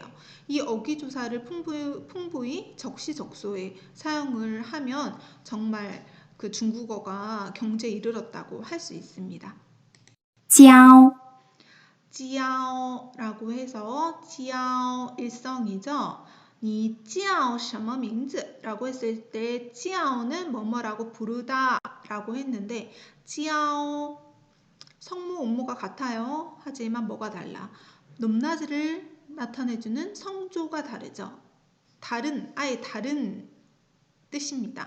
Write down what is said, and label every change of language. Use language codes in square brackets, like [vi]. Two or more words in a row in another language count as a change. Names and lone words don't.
[ko] 이 어기조사를 풍부히 적시적소에 사용을 하면 정말 그 중국어가 경제에 이르렀다고 할 수 있습니다. [zh] 交 [ko] 지아오라고 해서 지아오 일성이죠. [zh] 你叫什么名字? [ko] 라고 했을 때 지아오는 뭐뭐라고 부르다 라고 했는데 지아오 성무 음모가 같아요. 하지만 뭐가 달라? 높낮이를 나타내주는 성조가 다르죠. 아예 다른 뜻입니다.